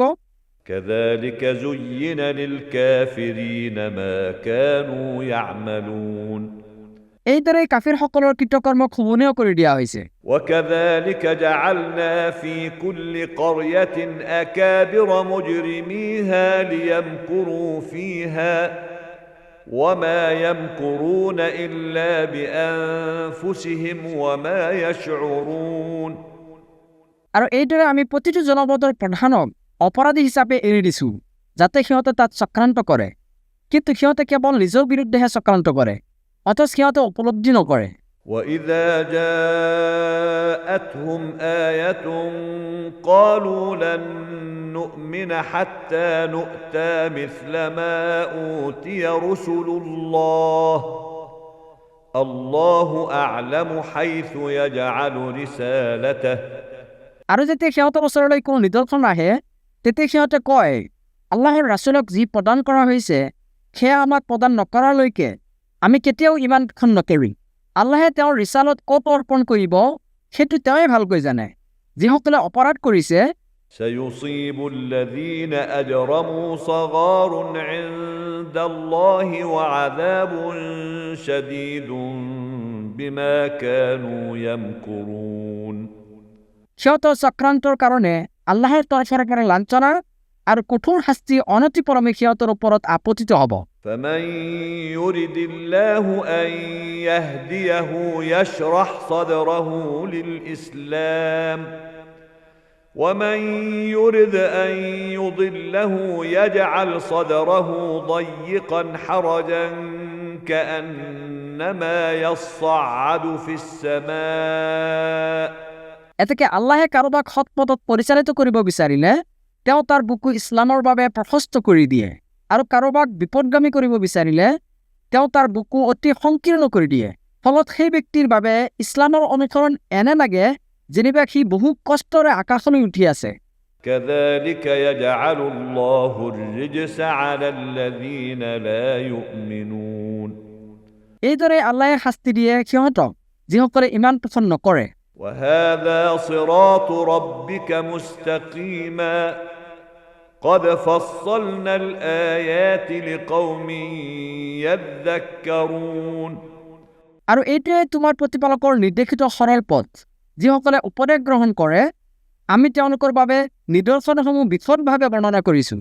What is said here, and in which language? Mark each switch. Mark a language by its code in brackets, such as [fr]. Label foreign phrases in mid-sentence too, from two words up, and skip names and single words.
[ar] كذلك زين للكافرين ما كانوا يعملون [as] এইদৰে কাফিৰসকলৰ কৃতকৰ্মক শুৱনীয় কৰি দিয়া হৈছে। [ar] وكذلك جعلنا في كل قرية أكابر مجرميها ليمكروا فيها وما يمكرون إلا بأنفسهم وما يشعرون [as] আৰু এইদৰে আমি প্ৰতিটো জনপদৰ প্ৰধানক অপৰাধী হিচাপে এৰি দিছোঁ যাতে সিহঁতে তাত চক্ৰান্ত কৰে, কিন্তু সিহঁতে কেৱল নিজৰ বিৰুদ্ধেহে চক্ৰান্ত কৰে, অথচ সিহঁতে উপলব্ধি নকৰে। [ar] وإذا جاءتهم آية قالوا لن نؤمن حتى نؤتى مثل ما أوتي رسل الله أعلم حيث يجعل رسالته [as] আৰু যেতিয়া সিহঁতৰ ওচৰলৈ কোনো নিদৰ্শন আহে তেতিয়া সিহঁতে কয়, আল্লাহৰ ৰাছুলক যি প্ৰদান কৰা হৈছে সেয়া আমাক প্ৰদান নকৰালৈকে আমি কেতিয়াও ইমানখন নকৰিম। আল্লাহে তেওঁৰ ৰিচালত ক'ত অৰ্পণ কৰিব সেইটো তেওঁই ভালকৈ জানে। যিসকলে অপৰাধ কৰিছে [ar] سيصيب الذين أجرموا صغار عند الله وعذاب شديد بما كانوا يمكرون [as] সিহঁতৰ চক্ৰান্তৰ কাৰণে আল্লাহৰ তৰফৰ পৰা লাঞ্ছনা আৰু কঠোৰ শাস্তি অনতিপলমে সিহঁতৰ ওপৰত আপতিত হ'ব। [ar] فمن يرد الله أن يهديه يشرح صدره للإسلام ومن يرد أن يضله يجعل صدره ضيقا حرجا كأنما يصعد في السماء [as] এতেকে আল্লাহে কাৰোবাক সৎপথত পৰিচালিত কৰিব বিচাৰিলে তেওঁ তাৰ বুকু ইছলামৰ বাবে প্ৰশস্ত কৰি দিয়ে, আৰু কাৰোবাক বিপদগামী কৰিব বিচাৰিলে তেওঁ তাৰ বুকু অতি সংকীৰ্ণ কৰি দিয়ে। ফলত সেই ব্যক্তিৰ বাবে ইছলামৰ অনুসৰণ এনে লাগে যেনিবা সি বহু কষ্টৰে আকাশলৈ উঠি আছে। [ar] كذلك يجعل الله الرجس على الذين لا يؤمنون [as] এইদৰে আল্লাহে শাস্তি দিয়ে সিহঁতক যিসকলে ইমান পোষণ নকৰে। [ar] وهذا صراط ربك مستقيما قد فصلنا الآيات لقوم يذكرون [as] আৰু এইটোৱে তোমাৰ প্ৰতিপালকৰ নিৰ্দেশিত সৰল পথ, যিসকলে উপদেশ গ্ৰহণ কৰে আমি তেওঁলোকৰ বাবে নিদৰ্শনসমূহ বিশদভাৱে বৰ্ণনা কৰিছোঁ।